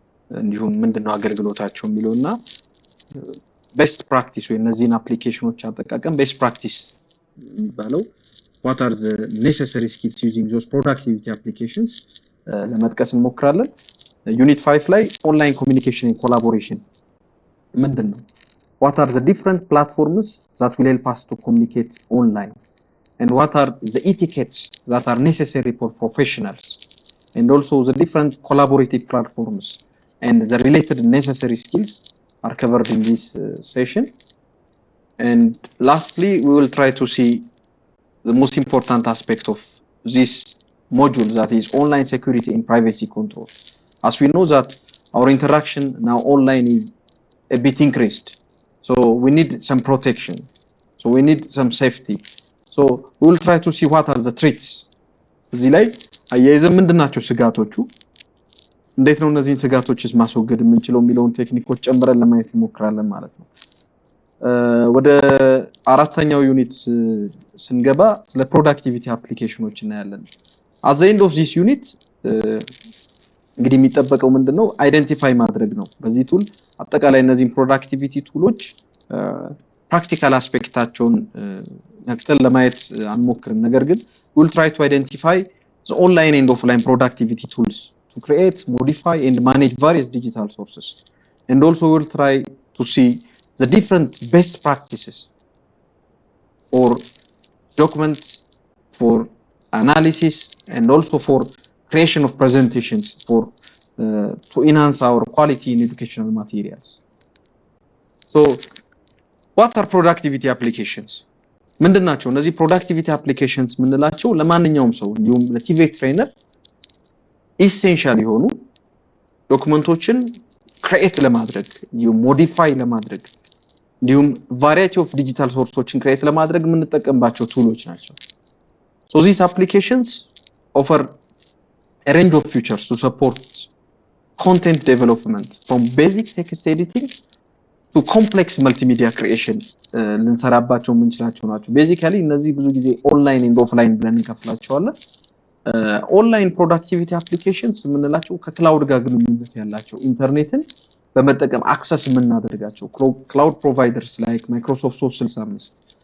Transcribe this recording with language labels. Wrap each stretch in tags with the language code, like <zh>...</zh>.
<am>እንዲሁም ምንድነው አገልግሎታቸው የሚለውና ቤስት ፕራክቲስ ወይ እነዚህን አፕሊኬሽኖች አጠቃቀም ቤስት ፕራክቲስ የሚባለው</am> <en>what are the necessary skills using those productivity applications</en> <am>ለመጥቀስ እንሞክራለን። ዩኒት 5 ላይ ኦንላይን ኮሚኒኬሽን and collaboration ምንድነው?</am> <en>What are the different platforms that will help us to communicate online? And what are the etiquettes that are necessary for professionals? And also the different collaborative platforms and the related necessary skills are covered in this session. And lastly, we will try to see the most important aspect of this module, that is online security and privacy control. As we know that our interaction now online is a bit increased, so we need some protection, so we need some safety. So we will try to see what are the threats.</en> <am>እዚህ ላይ አያይዘን ምንድናቸው ስጋቶቹ፣ እንዴት ነው እነዚህን ስጋቶችስ ማስወገድ የምንችለው የሚለውን ቴክኒኮች ጨምረን ለማየት እንሞክራለን ማለት ነው። ወደ አራተኛው ዩኒት ስንገባ ስለ ፕሮዳክቲቪቲ አፕሊኬሽኖች እናያለን።</am> <en>at the end of this unit</en> <am>እንግዲህ የሚጠበቀው ምንድነው አይደንቲፋይ ማድረግ ነው። በዚህ ቱል አጠቃላይ እነዚህን ፕሮዳክቲቪቲ ቱሎች ፕራክቲካል አስፔክታቸውን ነክተን ለማየት አንሞክርም። ነገር ግን</am> <en>we will try to identify the online and offline productivity tools to create, modify and manage various digital sources. And also we will try to see the different best practices or documents for analysis and also for creation of presentations for to enhance our quality in educational materials. So what are productivity applications?</en> <am>ምንድናቸው እነዚህ ፕሮዳክቲቪቲ አፕሊኬሽንስ ምንላቸው? ለማንኛውም ሰው እንዲሁም ለቲቬት ትሬነር ኢሴንሻል የሆኑ ዶክመንቶችን ክሬት ለማድረግ እንዲሁም ሞዲፋይ ለማድረግ እንዲሁም ቫሪety of digital sources ክሬት ለማድረግ የምንጠቀምባቸው ቱሎች ናቸው።</am> <en>So these applications offer a range of features to support content development from basic text editing to complex multimedia creation.</en> <am>ልንሰራባቸው የምንችላቸው ናቸው። ቤዚካሊ እነዚህ ብዙ ጊዜ ኦንላይን ኤንድ ኦፍላይን ብለን እንከፍላቸዋለን። ኦንላይን ፕሮዳክቲቪቲ አፕሊኬሽንስ የምንላቸው ከክላውድ ጋር ግንኙነት ያላቸው ኢንተርኔትን በመጠቀም አክሰስ የምናደርጋቸው ክላውድ ፕሮቫይደርስ ላይክ ማይክሮሶፍት 365</am>